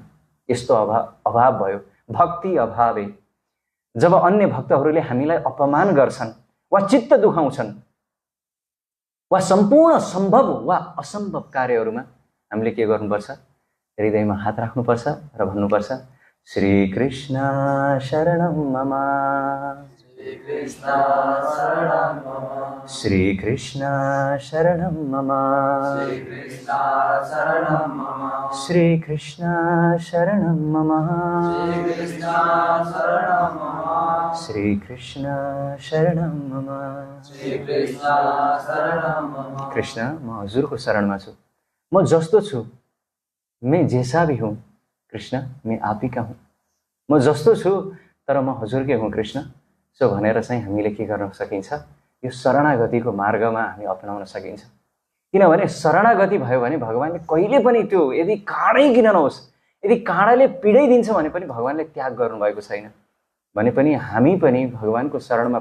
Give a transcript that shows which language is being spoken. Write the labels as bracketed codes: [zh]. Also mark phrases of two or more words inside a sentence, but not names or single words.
[ne] यस्तो अभाव भयो, भक्ति अभावे। जब अन्य भक्तहरूले हामीलाई अपमान गर्छन् वा चित्त दुखाउँछन् वा सम्पूर्ण सम्भव वा असम्भव कार्यहरूमा हामीले के गर्नुपर्छ? हृदयमा हात राख्नुपर्छ र भन्नुपर्छ, [sa] श्री कृष्ण शरणं मम, श्री कृष्ण शरणं मम. श्री कृष्ण शरणं मम. श्री कृष्ण शरणं मम. [ne] कृष्ण म हजुरको शरणमा छु म जस्तो छु [hi] मैं जैसा भी हूँ कृष्ण मैं आप ही का हूँ [ne] म जस्तो छु तर म हजुरकै हुँ कृष्ण सो भनेर चाहिँ हामीले के गर्न सकिन्छ यो शरणागतिको मार्गमा हामी अपनाउन सकिन्छ किनभने शरणागति भयो भने भगवानले कहिले पनि त्यो यदि काँडै किन नहोस् यदि काँडाले पीडाइदिन्छ भने पनि भगवानले त्याग गर्नुभएको छैन भने पनि हामी पनि भगवानको शरणमा